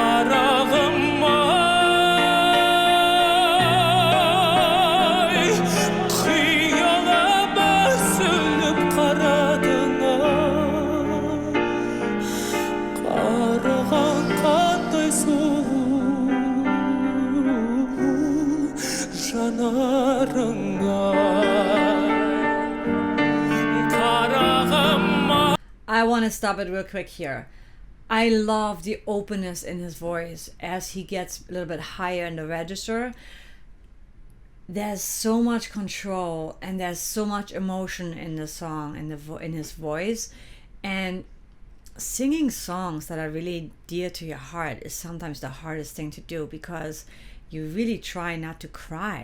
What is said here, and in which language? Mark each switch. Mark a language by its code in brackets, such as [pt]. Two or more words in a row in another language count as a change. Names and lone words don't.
[kk] Qarağым-ай, қиялап үзіліп қарадың-ай. Қараған қандай сұлу жанарыңа. Qarağım-ай. [en] I want to stop it real quick here. I love the openness in his voice as he gets a little bit higher in the register. There's so much control and there's so much emotion in the song, in his voice. And singing songs that are really dear to your heart is sometimes the hardest thing to do, because you really try not to cry.